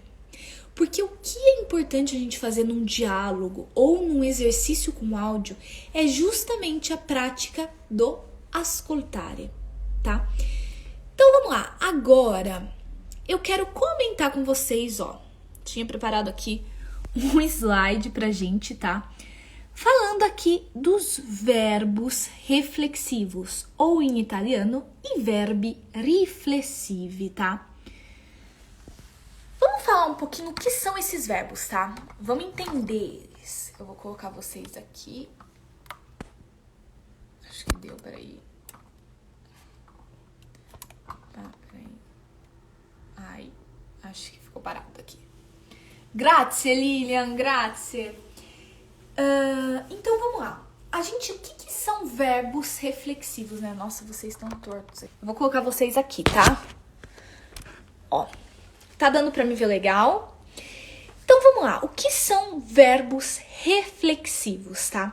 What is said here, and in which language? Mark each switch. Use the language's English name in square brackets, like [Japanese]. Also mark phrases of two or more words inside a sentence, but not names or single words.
[Portuguese] Porque o que é importante a gente fazer num diálogo ou num exercício com áudio é justamente a prática do ascoltare, tá? Então vamos lá, agora eu quero comentar com vocês, ó. Tinha preparado aqui um slide pra gente, tá? Falando aqui dos verbos reflexivos, ou em italiano, [Italian] i verbi riflessivi, [Portuguese] tá? Vamos falar um pouquinho o que são esses verbos, tá? Vamos entender eles. Eu vou colocar vocês aqui. Acho que deu, peraí. Ah, peraí. Ai, acho que ficou parado aqui. [Italian] Grazie, Lilian, grazie. [Portuguese] Então, vamos lá. O que são verbos reflexivos, né? Nossa, vocês estão tortos. Eu vou colocar vocês aqui, tá? Ó. Tá dando pra me ver legal? Então, vamos lá. O que são verbos reflexivos, tá?